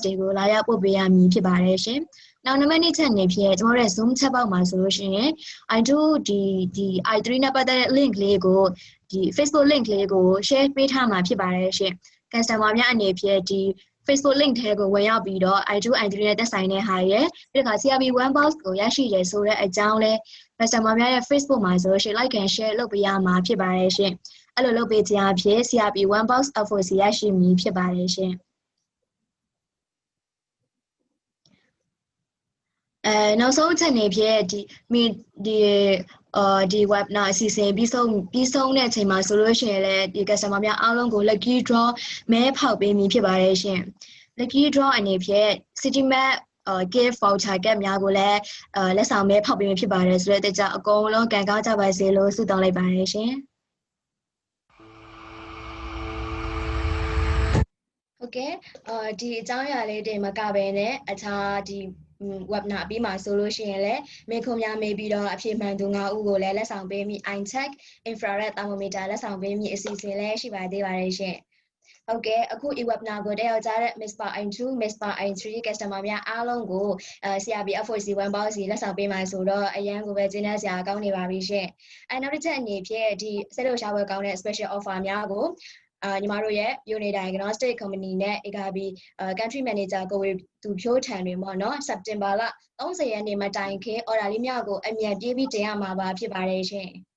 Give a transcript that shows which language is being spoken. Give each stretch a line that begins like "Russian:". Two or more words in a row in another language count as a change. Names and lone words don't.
Burmese: တွေကိုလာရောက်ပို့ပေးရမည်ဖြစ်ပါတယ်ရှင်နောက်နံပါတ်2ချက်အနေဖြင့်ကျမတို့ရဲ့ Zoom ချက်ပေါက်မှာဆိုလို့ရှိရင် I2 ဒီ I3 နဲ့ပတ်သက်တဲ့ link လေးကိုဒီ
English: Facebook link
Burmese: လေးကို share ပေးထားမှာဖြစ်ပါတယ်ရှင် customer များအနေဖြင့်ဒီ
English: Facebook link
Burmese: ထဲကိုဝင်ရောက်ပြီးတော့ I2 I3 နဲ့သက်ဆိုင်တဲ့ဟာရဲ့ပြီးတော့
English: CRP 1 box
Burmese: ကိုရရှိရဆိုတဲ့အကြောင်းလဲ customer များရဲ့ Facebook မှာဆိုလို့ရှိရင်
English: like and share
Burmese: လုပ်ပေးရမှာဖြစ်ပါတယ်ရှင်အဲ့လိုလုပ်ပေးခြင်းအဖြစ်
English: CRP 1 box FOC
Burmese: ရရှိမည်ဖြစ်ပါတယ်ရှင် နောက်ဆုံးချက်နေဖြစ်ဒီ webinar အစီအစဉ်ပြီးဆုံးတဲ့အချိန်မှာဆိုလို့ရှိရင်လည်းဒီ customer များအားလုံးကို
English: lucky draw
Burmese: မဲဖောက်ပေးမည်ဖြစ်ပါတယ်ရှင်
English: lucky draw
Burmese: အနေဖြင့်
English: CityMap gift voucher
Burmese: ကတ်များကိုလည်းလက်ဆောင်မဲဖောက်ပေးမည်ဖြစ်ပါတယ်ဆိုတဲ့အကြောင်းအကုန်လုံးကန်ကောင်းကြပါစေလို့ဆုတောင်းလိုက်ပါတယ်ရှင် ဟုတ်ကဲ့ဒီအကြောင်းအရာလေးတွေမကဘဲနဲ့အခြားဒီwebinar ပြီးမှာဆိုလို့ရှိရင်လည်းမေခွန်များမေးပြီးတော့အဖြေမှန်သူ9ဦးကိုလည်းလက်ဆောင် ပေးမိ
English: iCheck infrared thermometer
Burmese: လက်ဆောင်ပေးမိအစီအစဉ်လည်းရှိပါသေးပါတယ်ရှင်ဟုတ်ကဲ့အခု webinar ကိုတက်ရောက်ကြတဲ့ Miss Par I2 Miss Par I3 customer များအားလုံးကို
English: CRP FOC 1 box
Burmese: လက်ဆောင်ပေးမှာဆိုတော့အရန်ကိုပဲကျင်းနေစရာကောင်းနေပါပြီရှင်နောက်တစ်ချက်အနေဖြင့်ဒီစိတ်လှုပ်ရှားပွဲကောင်းတဲ့
English: special offer
Burmese: များကိုညီမတို့ရဲ့ Unit Diagnostic Company နဲ့
English: AKB Country Manager
Burmese: ကိုသူဖြိုးထန်တွေပေါ့နော် September လ30ရက်နေ့မှာတိုင်ခင် order လေးများကိုအမြန်ပြေးပြီးတင်ရမှာပါဖြစ်ပါတယ်ရှင်